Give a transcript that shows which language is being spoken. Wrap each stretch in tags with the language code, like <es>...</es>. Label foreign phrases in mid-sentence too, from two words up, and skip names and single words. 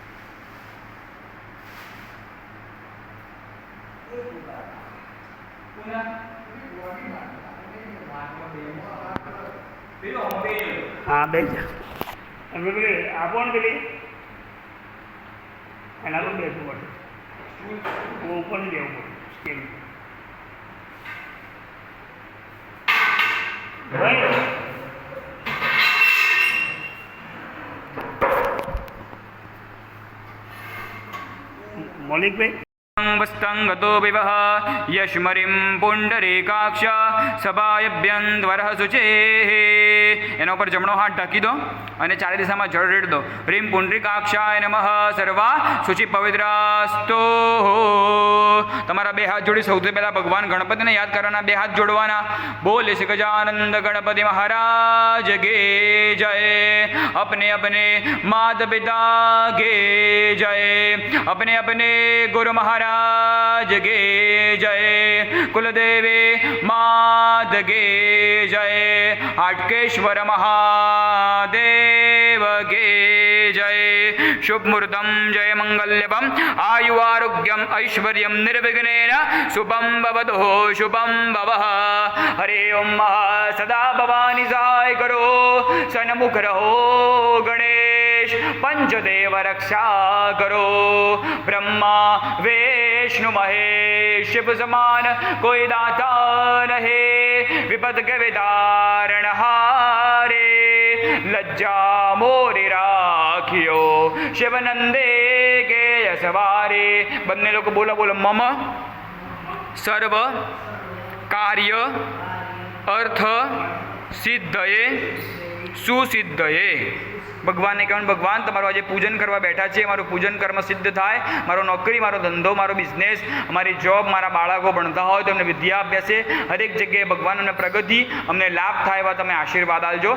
<gu>Una હા બે જા અને પેલી આપો ને પેલી એના પર બેસવું પડશે ઉપર નહીં બેવું પડે ભાઈ મૌલિકભાઈ</gu> <sa>वस्तंगतो विवह यशमरिं पुंडरीकाक्ष सभायभ्यंतवरः शुचे</sa> <gu>એના ઉપર જમણો હાથ ઢાંકી દો અને ચારે દિશામાં જળ રેડ દો.</gu> <sa>રીમ પુંડરીકાક્ષાય નમઃ સર્વા શુચિ પવિત્રાસ્તો.</sa> <gu>તમારા બે હાથ જોડી સૌથી પહેલા ભગવાન ગણપતિને યાદ કરવાના, બે હાથ જોડવાના. બોલે શ્રી ગજાનંદ ગણપતિ મહારાજ ગે જય.</gu> <hi>अपने अपने माता पिता गे जय. अपने अपने गुरु महाराज गे जय. कुलदेवे मात गे जय. आटकेश्वर महादेव गे जय.</hi> <sa>शुभ मुहूर्तम जय मंगल्यपम आयु आरोग्यम ऐश्वर्यम निर्विघ्नेन शुभम भवतु शुभम भवः.</sa> <hi>हरे ओम सदा भवानी सहाय करो सन्मुख रहो गणेश पंचदेव रक्षा करो. ब्रह्मा विष्णु महेश शिव समान कोई दाता नहीं. विपद के विदारण हारे लज्जा मोरी राखियो शिव नंदे के यशवारे.</hi> <gu>બંને લોકો બોલો બોલો.</gu> <sa>મમ સર્વ કાર્ય અર્થ સિદ્ધયે સુસિદ્ધયે.</sa> <gu>ભગવાનને કહેવાનું, ભગવાન તમારું આજે પૂજન કરવા બેઠા છે, મારું પૂજન કર્મ સિદ્ધ થાય. મારો નોકરી, મારો ધંધો, મારો બિઝનેસ, મારી જોબ, મારા બાળકો ભણતા હોય તો એમને વિદ્યા અભ્યાસે હરેક જગ્યાએ ભગવાન અમને પ્રગતિ, અમને લાભ થાય એવા તમે આશીર્વાદ આપજો.</gu>